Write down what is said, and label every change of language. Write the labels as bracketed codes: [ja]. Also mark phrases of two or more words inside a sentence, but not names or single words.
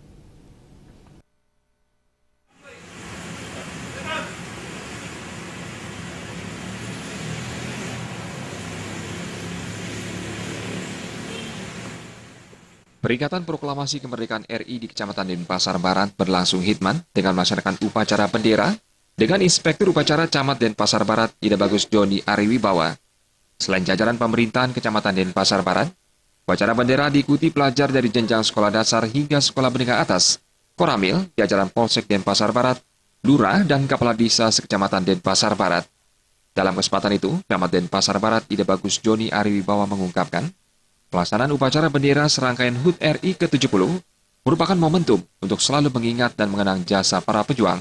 [id] Peringatan proklamasi kemerdekaan RI di Kecamatan Denpasar Barat berlangsung hikmat dengan melaksanakan upacara bendera dengan Inspektur Upacara Camat Denpasar Barat Ida Bagus Joni Ariwibawa. Selain jajaran pemerintahan Kecamatan Denpasar Barat, upacara bendera diikuti pelajar dari jenjang sekolah dasar hingga sekolah menengah atas, Koramil, jajaran Polsek Denpasar Barat, Lurah, dan Kepala Desa Sekecamatan Denpasar Barat. Dalam kesempatan itu, Camat Denpasar Barat Ida Bagus Joni Ariwibawa mengungkapkan, pelaksanaan upacara bendera serangkaian HUT RI ke-70 merupakan momentum untuk selalu mengingat dan mengenang jasa para pejuang.